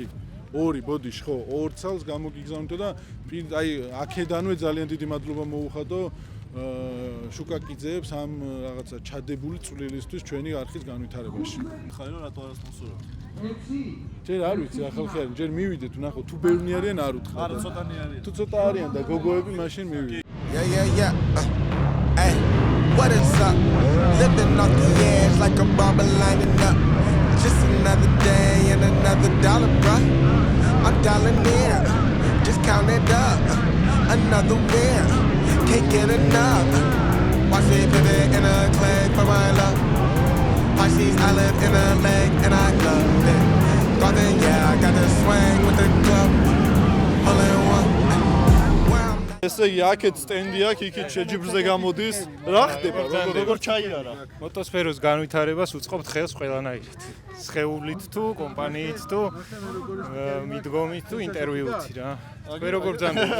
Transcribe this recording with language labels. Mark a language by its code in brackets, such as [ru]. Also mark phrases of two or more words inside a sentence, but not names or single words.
[ka] ორი ბოდიში ხო, 2 წელს გამოგიგზავნითო და აი აქედანვე ძალიან დიდი მადლობა მოუხადო შუკაკიძეებს ამ რაღაცა ჩადებული წვლილისთვის ჩვენი არხის განვითარებაში. ხარო რატო არ სპონსორობთ? ჯერ არ ვიცი რა ხალხი არის, ჯერ მივიდეთ, ნახო, თუ ბევრნი არიან არ უთხრა. არა, ცოტანი არიან. თუ ცოტა არიან და გოგოები მაშინ მივიდეთ. [en] Yeah. Hey, what is up? Living off the edge like a bomber lining up. Just another day and another dollar, bruh. I'm dialing in, just count it up. Another win, can't get enough. Watch me put it in a clay for my love. Watch these olive in a leg and I love it. Garden, yeah, I got the swing with the club. All in one. [ka] ესე იგი აქეთ სტენდი აქვს, იქით შეჯიბრზე გამოდის. რა ხდება? როგორ ჩაიარა? მოტოსფეროს განვითარებას უწყობთ ხელს ყველანაირად. სხეულით თუ, კომპანიით თუ, მიდგომით თუ, ინტერვიუით რა. მე როგორ ბრძანდება?